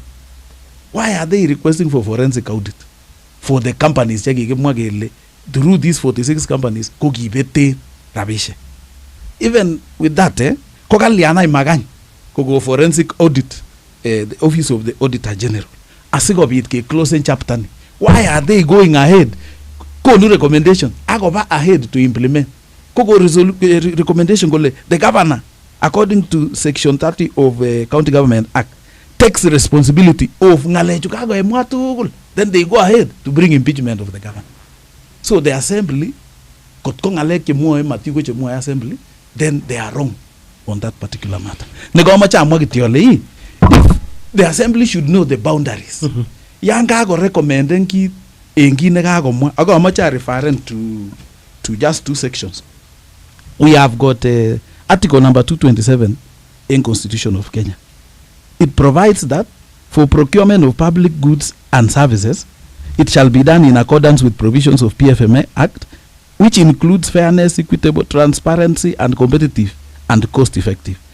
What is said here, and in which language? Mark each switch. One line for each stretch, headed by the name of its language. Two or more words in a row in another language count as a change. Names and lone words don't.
English: Why are they requesting for forensic audit for the companies
Kalenjin: chekikimwa kele
English: through these 46 companies
Kalenjin: ko kibete rabishe?
English: Even with that
Kalenjin: ko kaliana imagany ko go
English: forensic audit the office of the auditor general
Kalenjin: asikobit ke
English: closing chapter ni. Why are they going ahead ko no recommendation agoba ahead to implement
Kalenjin: ko go
English: recommendation kole the governor according to section 30 of County Government Act takes responsibility of
Kalenjin: ngalechu kago emwa tugul,
English: then they go ahead to bring impeachment of the governor.
Kalenjin: So
English: the assembly
Kalenjin: kotko ngalek chemwoe Mathew ko chemwoe assembly,
English: then they are wrong on that particular matter.
Kalenjin: Negomacha amwa kitiole
English: the assembly should know the boundaries.
Kalenjin: Yang kago recommenden kit engi nekagomwa ako amacha
English: referent to just 2 sections. We have got article number 227 in Constitution of Kenya. It provides that for procurement of public goods and services, it shall be done in accordance with provisions of PFMA Act, which includes fairness, equitable, transparency, and competitive and cost-effective.